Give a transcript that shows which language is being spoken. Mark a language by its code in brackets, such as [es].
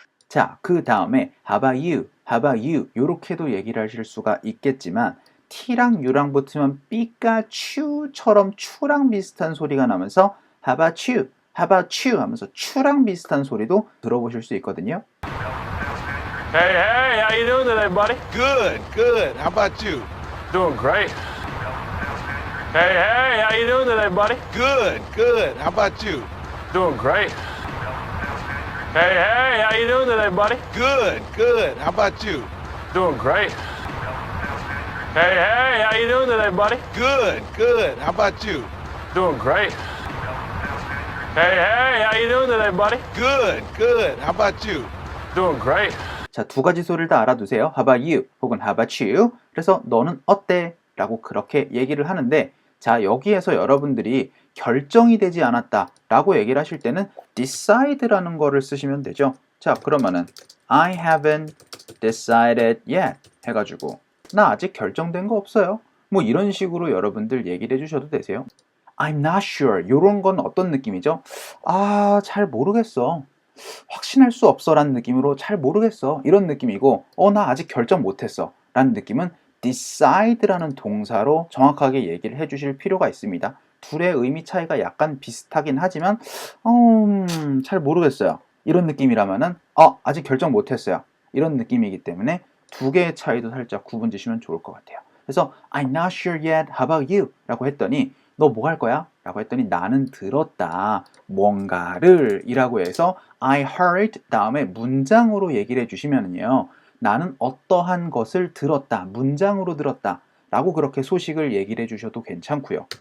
[ko] 자, 그 다음에 [en] how about you? How about you? [ko] 요렇게도 얘기를 하실 수가 있겠지만 T랑 U랑 붙으면 삐까츄처럼 추랑 비슷한 소리가 나면서 [en] How about you? How about you? [ko] 하면서 추랑 비슷한 소리도 들어보실 수 있거든요. [en] Hey, hey, how you doing today, buddy? Good, good. How about you? Doing great. Hey, hey, how you doing today, buddy? Good, good. How about you? Doing great. Hey, hey, how you doing today, buddy? Good, good. How about you? Doing great. Hey, hey, how you doing today, buddy? Good, good. How about you? Doing great. Hey, hey, how you doing today, buddy? Good, good. How about you? Doing great. [ko] 자, 두 가지 소리를 다 알아두세요. [en] How about you? [ko] 혹은 How about you? 그래서 너는 어때? 라고 그렇게 얘기를 하는데 자 여기에서 여러분들이 결정이 되지 않았다 라고 얘기를 하실 때는 decide라는 거를 쓰시면 되죠. 자 그러면은 [en] I haven't decided yet [ko] 해가지고 나 아직 결정된 거 없어요. 뭐 이런 식으로 여러분들 얘기를 해주셔도 되세요. [en] I'm not sure [ko] 요런 건 어떤 느낌이죠? 아 잘 모르겠어. 확신할 수 없어 라는 느낌으로 잘 모르겠어 이런 느낌이고 나 아직 결정 못했어 라는 느낌은 decide라는 동사로 정확하게 얘기를 해주실 필요가 있습니다. 둘의 의미 차이가 약간 비슷하긴 하지만 잘 모르겠어요 이런 느낌이라면은 아직 결정 못했어요 이런 느낌이기 때문에 두 개의 차이도 살짝 구분 지시면 좋을 것 같아요. 그래서 [en] I'm not sure yet, how about you? [ko] 라고 했더니 너 뭐 할 거야? 라고 했더니 나는 들었다 뭔가를 이라고 해서 I heard 다음에 문장으로 얘기를 해주시면은요 나는 어떠한 것을 들었다 문장으로 들었다 라고 그렇게 소식을 얘기를 해주셔도 괜찮고요.